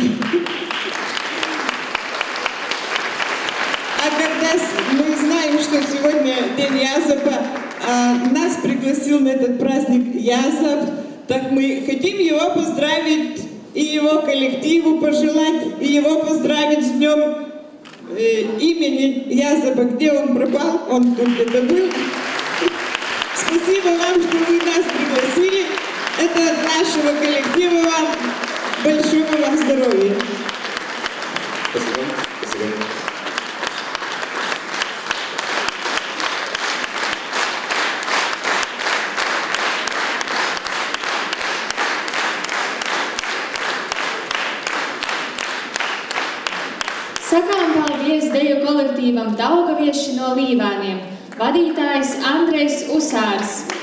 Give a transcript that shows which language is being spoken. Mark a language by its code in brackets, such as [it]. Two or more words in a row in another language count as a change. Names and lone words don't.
[ru] А когда мы знаем, что сегодня День Язапа, нас пригласил на этот праздник Язап, так мы хотим его поздравить и его коллективу пожелать, и его поздравить с днем имени Язапа. Где он пропал? Он тут где-то был. Спасибо вам, что вы нас пригласили. Это от нашего коллектива вам. Большого вам здоровья. Спасибо. Спасибо. [lv] Sakām paldies deju kolektīvam Daugavieši no Līvāniem, vadītājs Andrejs Usārs.